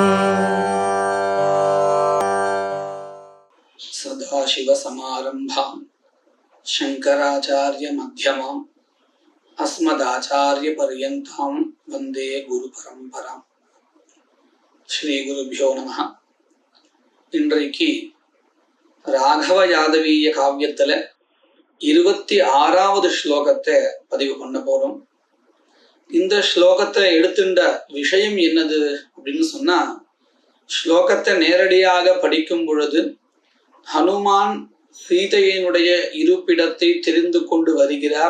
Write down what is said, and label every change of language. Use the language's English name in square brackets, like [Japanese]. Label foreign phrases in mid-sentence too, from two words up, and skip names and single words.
[Sanskrit] सदाशिवसमारम्भां शंकराचार्य मध्यमां अस्मदाचार्यपर्यन्तां वन्दे गुरुपरम्परां. श्री गुरुभ्यो नमः. [Tamil] இன்றைக்கு ராகவ யாதவீய காவியத்துல 26வது ஸ்லோகத்தை பதிவு பண்ண போறோம். இந்த ஸ்லோகத்தை எடுத்துட்ட விஷயம் என்னது அப்படின்னு சொன்னா, ஸ்லோகத்தை நேரடியாக படிக்கும் பொழுது ஹனுமான் சீதையினுடைய இருப்பிடத்தை தெரிந்து கொண்டு வருகிறார்.